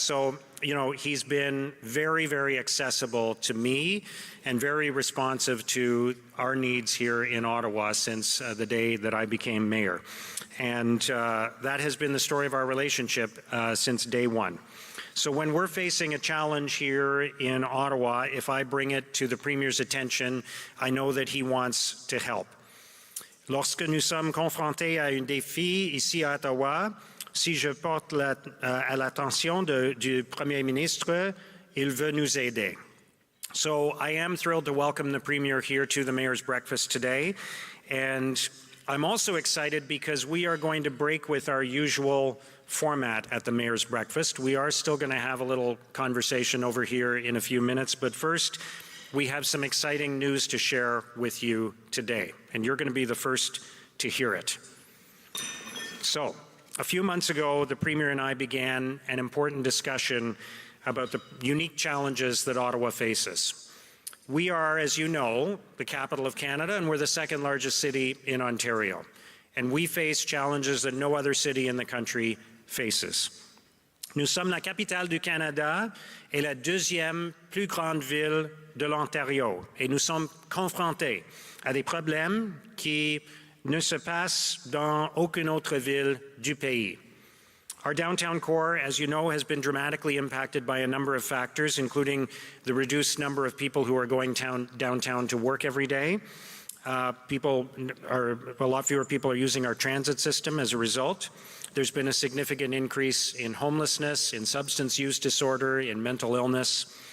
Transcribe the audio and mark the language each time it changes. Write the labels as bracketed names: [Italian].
[English] So, you know, he's been very, very accessible to me and very responsive to our needs here in Ottawa since the day that I became mayor. And that has been the story of our relationship since day one. So when we're facing a challenge here in Ottawa, if I bring it to the Premier's attention, I know that he wants to help. [French] Lorsque nous sommes confrontés à un défi ici à Ottawa, si je porte à l'attention du Premier ministre, il veut nous aider. [English] So I am thrilled to welcome the Premier here to the Mayor's Breakfast today. And I'm also excited because we are going to break with our usual format at the Mayor's Breakfast. We are still going to have a little conversation over here in a few minutes, but first, we have some exciting news to share with you today, and you're going to be the first to hear it. So, a few months ago, the Premier and I began an important discussion about the unique challenges that Ottawa faces. We are, as you know, the capital of Canada, and we're the second largest city in Ontario. And we face challenges that no other city in the country faces. [French] Nous sommes la capitale du Canada et la deuxième plus grande ville de l'Ontario. Et nous sommes confrontés à des problèmes qui ne se passent dans aucune autre ville du pays. [English] Our downtown core, as you know, has been dramatically impacted by a number of factors, including the reduced number of people who are going downtown to work every day. A lot fewer people are using our transit system as a result. There's been a significant increase in homelessness, in substance use disorder, in mental illness.